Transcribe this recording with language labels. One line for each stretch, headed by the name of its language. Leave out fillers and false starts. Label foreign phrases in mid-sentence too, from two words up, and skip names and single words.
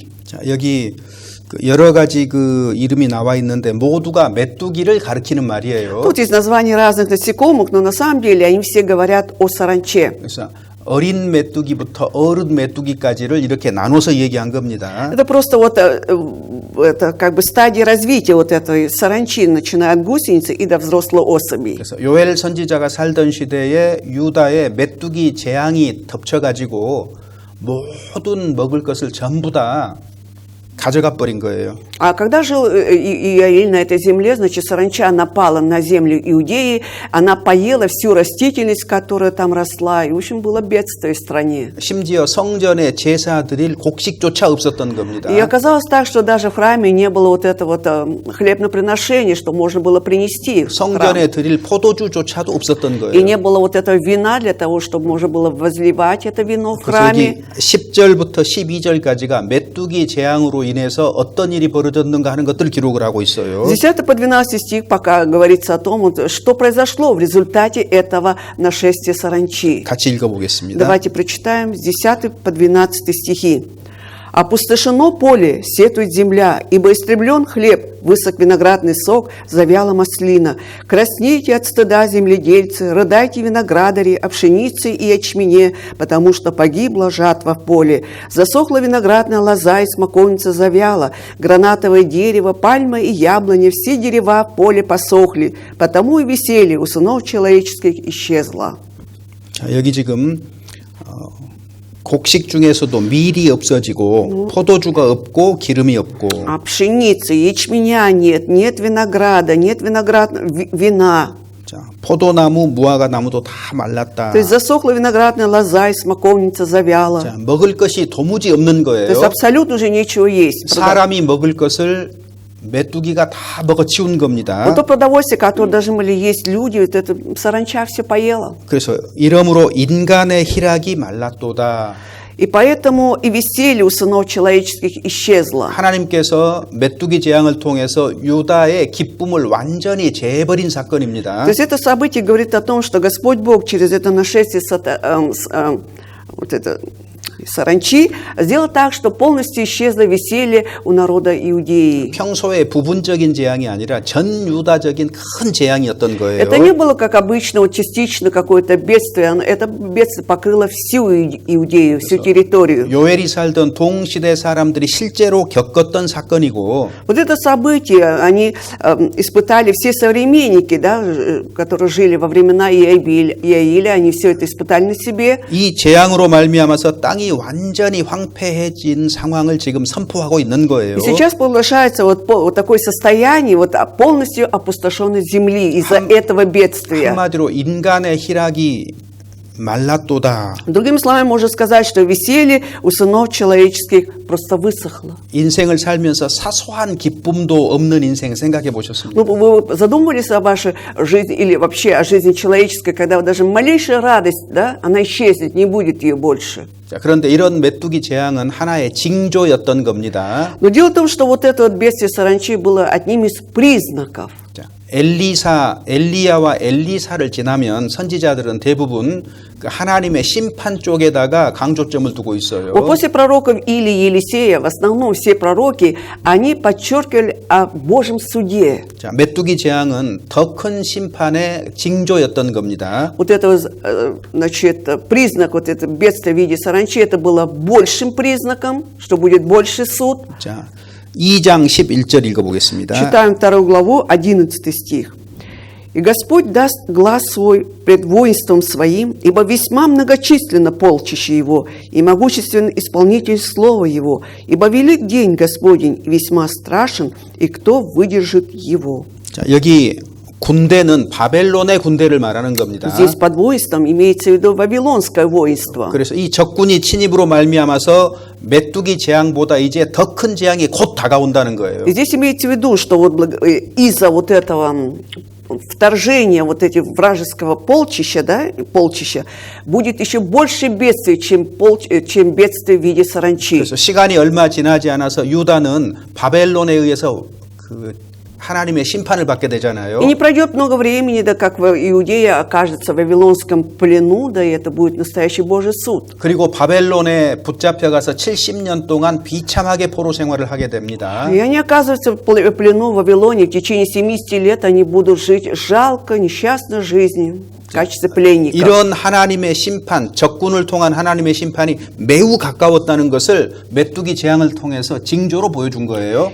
Korean: 자, 여기 여러 가지 그 이름이 나와 있는데 모두가 메뚜기를 가리키는 말이에요.
Russian: Тут есть названия разных насекомых, но на самом деле они все говорят о саранче.
Korean: 그래서 어린 메뚜기부터 어른 메뚜기까지를 이렇게 나눠서 얘기한 겁니다.
Russian: Это просто вот это как бы стадия развития вот этой саранчи, начиная от гусеницы и до взрослой особи.
Korean: 그래서 요엘 선지자가 살던 시대에 유다에 메뚜기 재앙이 덮쳐가지고 모든 먹을 것을 전부 다 가져가 버린 거예요.
Russian: А когда жил Иаиль на этой земле, значит, саранча напала на землю Иудеи, она поела всю растительность, которая там росла, и, в общем, было бедствие в стране.
Korean: 심지어 성전에 제사 드릴 곡식조차 없었던 겁니다.
Russian: И оказалось так, что даже в храме не было вот этого хлебноприношения, что можно было принести в храм.
Korean: 성전에 드릴 포도주조차도 없었던 И 거예요.
Russian: не было вот этого вина для того, чтобы можно было возливать это вино в 그래서 храме.
Korean: 여기 10절부터 12절까지가 메뚜기 재앙으로 인해서 어떤 일이 벌어졌는가 하는 것들을 기록을 하고 있어요.
Russian: С 10 по 12 стих пока говорится о том, вот, что произошло в результате этого нашествия саранчи.
Korean: 같이 읽어보겠습니다.
Russian: Давайте прочитаем с 10 по 12 стихи. «Опустошено поле, сетует земля, ибо истреблен хлеб, высок виноградный сок, завяла маслина. Краснейте от стыда, земледельцы, рыдайте виноградари о пшенице и ячмене, потому что погибла жатва в поле. Засохла виноградная лоза и смоковница завяла, гранатовое дерево, пальма и яблоня, все дерева в поле посохли, потому и веселье у сынов человеческих исчезло».
Korean: 자, 여기 지금 곡식 중에서도 밀이 없어지고 포도주가 없고 기름이 없고
Russian: А пшеницы, ячменя нет, нет винограда, нет вина.
Korean: 자, 포도나무, 무화과 나무도 다 말랐다.
Russian: То есть засохла виноградная лоза и смоковница завяла.
Korean: 자, 먹을 것이 도무지 없는
Russian: То есть 거예요. абсолютно уже нечего есть.
Korean: 사람이 먹을 것을 메뚜기가 다 먹어치운 겁니다.
Russian: Вот то продовольствие, которое должны были есть люди, вот это саранча все поела.
Korean: 그래서 이러므로 인간의 희락이 말랐도다.
Russian: И поэтому и веселье у сынов человеческих исчезло.
Korean: 하나님께서 메뚜기 재앙을 통해서 유다의 기쁨을 완전히 재해버린 사건입니다.
Russian: То есть это событие говорит о том, что Господь Бог через это нашествие вот это саранчи сделал так, что полностью исчезло веселье у народа Иудеи.
Korean: 평소에 부분적인 재앙이 아니라 전 유다적인 큰 재앙이었던 거예요.
Russian: Это не было как обычно, вот частично какое-то бедствие. Это бедствие покрыло всю Иудею, всю территорию.
Korean: 요엘이 살던 동시대 사람들이 실제로 겪었던 사건이고
Russian: Вот это событие они испытали все современники, да, которые жили во времена Иаиля, они все это испытали на себе.
Korean: 이 재앙으로 말미암아서 땅이 완전히 황폐해진 상황을 지금 선포하고 있는 거예요.
Russian: И сейчас продолжается вот такое состояние вот полностью опустошенной земли из-за этого бедствия.
Korean: 한마디로 인간의 희락이 말랐도다.
Russian: Другими словами, можно сказать, что веселье у сынов человеческих просто высохло.
Korean: 인생을 살면서 사소한 기쁨도 없는 인생 생각해 보셨습니까?
Russian: Ну, вы задумывались о вашей жизни или вообще о жизни человеческой, когда даже малейшая радость, да, она исчезнет, не будет ее больше.
Korean: 자, 그런데 이런 메뚜기 재앙은 하나의 징조였던 겁니다.
Russian: Но дело в том, что вот это вот бедствие саранчи было одним из признаков.
Korean: 자, 엘리야와 엘리사를 지나면 선지자들은 대부분 그 하나님의 심판 쪽에다가 강조점을 두고 있어요.
Russian: Вот после пророков Илии и Елисея, в основном все пророки, они подчеркивали о Божьем суде.
Korean: 자, 메뚜기 재앙은 더 큰 심판의 징조였던 겁니다.
Russian: Вот это, значит, признак, вот это бедствие в виде саранчи, это было большим признаком, что будет больший суд.
Korean: 자, 2장 11절 읽어보겠습니다.
Russian: Читаем 2 главу, 11 стих. И Господь даст глаз свой пред воинством своим, ибо весьма многочисленно полчище его, и могуществен исполнитель слова его, ибо велик день Господень, и весьма страшен, и кто выдержит его».
Korean: 자, 여기 군대는 바벨론의 군대를 말하는 겁니다.
Russian: Здесь под воинством имеется в виду вавилонское воинство.
Korean: 그래서 이 적군이 침입으로 말미암아서 메뚜기 재앙보다 이제 더 큰 재앙이 곧 다가온다는 거예요.
Russian: И здесь имеется в виду, что вот из-за вот этого вторжения вот этих вражеского полчища, да, полчища, будет еще больше бедствий, чем бедствие в виде саранчи.
Korean: 그래서 시간이 얼마 지나지 않아서 유다는 바벨론에 의해서 그 하나님의 심판을 받게 되잖아요.
Russian: И не пройдет много времени, да, как Иудея окажется в вавилонском плену, да, и это будет настоящий Божий суд.
Korean: 그리고 바벨론에 붙잡혀가서 70년 동안 비참하게 포로 생활을 하게 됩니다.
Russian: И они оказываются в плену в Вавилоне, в течение 70 лет они будут жить жалко, несчастной жизнью. В качестве пленников.
Korean: 이런 하나님의 심판, 적군을 통한 하나님의 심판이 매우 가까웠다는 것을 메뚜기 재앙을 통해서 징조로 보여준 거예요.